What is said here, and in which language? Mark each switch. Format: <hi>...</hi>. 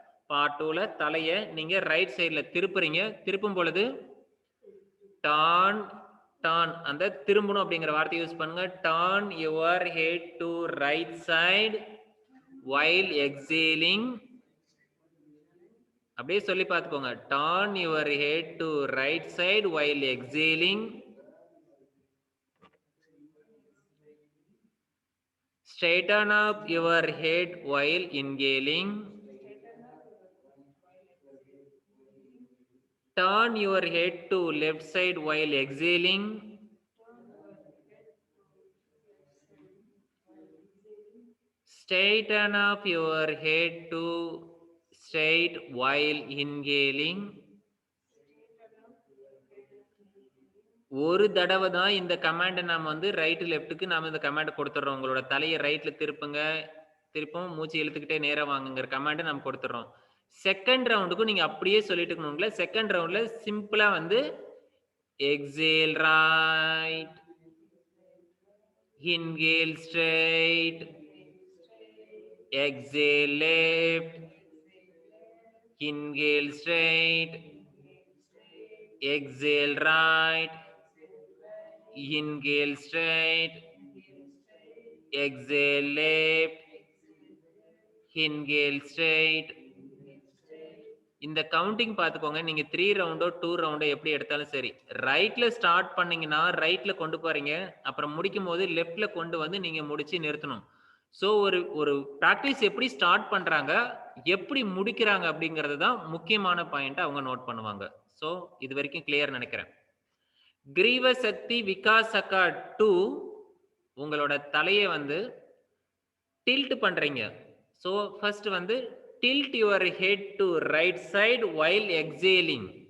<ta>Part 2ல தலைய நீங்க right சைடுல திருப்புறீங்க. திருப்பும் பொழுது டான் டான் அந்த திரும்பணும் அப்படிங்கிற வார்த்தை யூஸ் பண்ணுங்க.</ta> <en>Turn your head to right side while exhaling.</en> <ta>அப்படியே சொல்லி பார்த்துக்கோங்க.</ta> <en>Turn your head to right side while exhaling. Straighten up your head while inhaling. Turn your head to left side while exhaling. Straighten up your head to straight while inhaling.</en> <ta>ஒரு தடவை தான் இந்த கமாண்டை நாம வந்து ரைட் லெஃப்ட்டுக்கு நாம இந்த கமாண்டை கொடுத்துட்றோம். உங்களோட தலையை ரைட்ல திருப்புங்க, திருப்பவும் மூச்சு இழுத்துக்கிட்டே நேரா வாங்குங்கிற கமாண்டை நம்ம கொடுத்துட்றோம். செகண்ட் ரவுண்டுக்கும் நீங்க அப்படியே சொல்லிட்டு இருக்கணும்ல.</ta> <en>Second ரவுண்ட்ல சிம்பிளா வந்து exhale right, inhale straight, exhale left, inhale straight, exhale right, inhale straight, exhale left, inhale straight.</en> <ta>இந்த கவுண்டிங் பார்த்துக்கோங்க. நீங்க 3 ரவுண்டோ 2 ரவுண்டோ எப்படி எடுத்தாலும் சரி, ரைட்ல ஸ்டார்ட் பண்ணீங்கன்னா ரைட்ல கொண்டு போறீங்க, அப்புறம் முடிக்கும் போது லெஃப்ட்ல கொண்டு வந்து நீங்க முடிச்சு நிறுத்தணும். ஸோ ஒரு ப்ராக்டிஸ் எப்படி ஸ்டார்ட் பண்றாங்க, எப்படி முடிக்கிறாங்க அப்படிங்கிறது தான் முக்கியமான பாயிண்ட் அவங்க நோட் பண்ணுவாங்க. ஸோ இது வரைக்கும் கிளியர் நினைக்கிறேன். கிரீவ சக்தி விகாசகா 2 உங்களோட தலையை வந்து டில்ட் பண்றீங்க.</ta> <en>So first வந்து tilt your head to right side while exhaling.</en>